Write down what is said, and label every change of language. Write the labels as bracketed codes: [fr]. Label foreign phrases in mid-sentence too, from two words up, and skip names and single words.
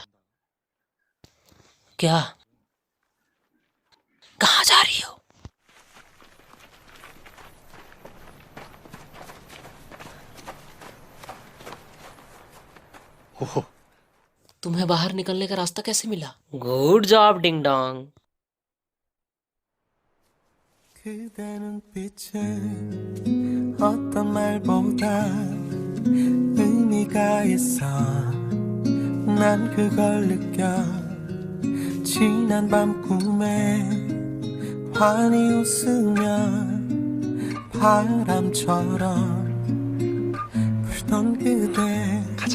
[hi] क्या? कहाँ जा रही हो? तुम्हें बाहर निकलने का रास्ता कैसे मिला? [en] good job [hi] डिंग डोंग। [ko] 그대 눈빛에 어떤 말보다 의미가 있어 난 그걸 느껴 지난 밤 꿈에 환히 웃으며 바람처럼 불던 그대 가자.